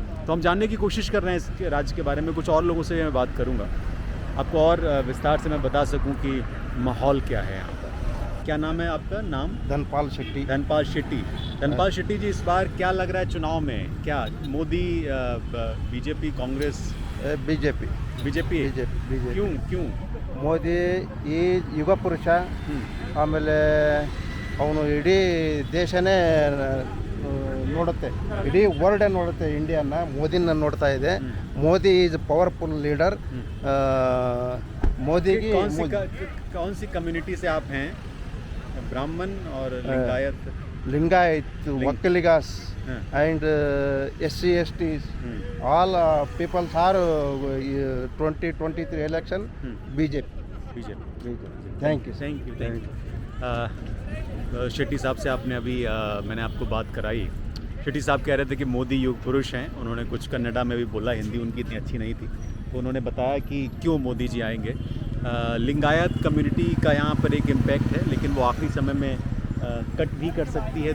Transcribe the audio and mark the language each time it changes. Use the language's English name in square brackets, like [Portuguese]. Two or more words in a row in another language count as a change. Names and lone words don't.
[Hindi] तो हम जानने की कोशिश कर रहे हैं इस राज्य के बारे में। कुछ और लोगों से मैं बात करूंगा, आपको और विस्तार से मैं बता सकूं कि माहौल क्या है यहाँ पर। क्या नाम है आपका? नाम? धनपाल शेट्टी। धनपाल शेट्टी। धनपाल शेट्टी जी, इस बार क्या लग रहा है चुनाव में? क्या मोदी, बीजेपी, कांग्रेस? बीजेपी। क्यों? [Kannada] ಮೋದಿ ಈ ಯುಗ ಪುರುಷ, ಆಮೇಲೆ ಅವನು ಇಡೀ ದೇಶನೇ ನೋಡುತ್ತೆ, ಇಡೀ ವರ್ಲ್ಡೇ ನೋಡುತ್ತೆ, ಇಂಡಿಯಾನ ಮೋದಿನ ನೋಡ್ತಾ ಇದೆ. [English] Modi is powerful leader. ಮೋದಿಗೆ [Hindi] कौन सी कम्युनिटी से आप हैं? ब्राह्मण और लिंगायत Lingayat, Vakaligas, हाँ। [English] and SC, STs. All peoples are 2023 election BJP. [Hindi] बीजेपी। [English] Thank you. Thank you. [Hindi] शेट्टी साहब से आपने अभी मैंने आपको बात कराई। शेट्टी साहब कह रहे थे कि मोदी युग पुरुष हैं। उन्होंने कुछ कन्नडा में भी बोला, हिंदी उनकी इतनी अच्छी नहीं थी, तो उन्होंने बताया कि क्यों मोदी जी आएंगे। लिंगायत कम्युनिटी का यहाँ पर एक इम्पैक्ट है, लेकिन वो आखिरी समय में कट भी कर सकती है।